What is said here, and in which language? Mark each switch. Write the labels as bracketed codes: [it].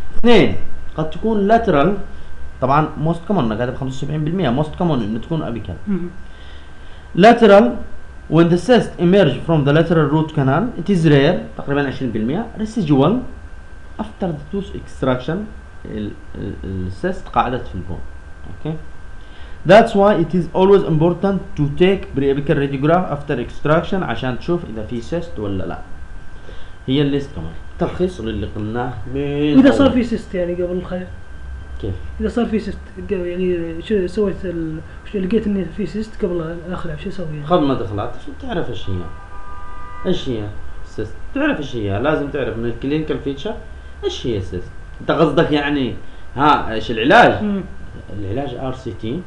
[ar] اثنين قد تكون لاترال، طبعا موست كومون انا كاتب 75% موست كومون انه تكون ابيكال لاترال. [en] when the cyst emerge from the lateral root canal it is rare تقريبا 20% residual after the tooth extraction, [ar] السيست قعدت في البون. [en] okay That's why it is always important to take pre-apical radiograph after extraction [ar] عشان تشوف إذا في cyst ولا لا. هي اللي كمان تلخيص اللي قلناه. إذا صار في cyst يعني قبل الخلع. كيف؟ إذا صار في cyst يعني شو سويت ال شو لقيت إني في cyst قبل الخلع شو سوي؟ يعني؟ قبل ما دخلت شو تعرف إيش هي؟ إيش هي cyst؟ تعرف إيش هي؟ لازم تعرف من الكلينيكال فيتشر إيش هي cyst؟ أنت قصدك يعني ها إيش العلاج؟ العلاج RCT.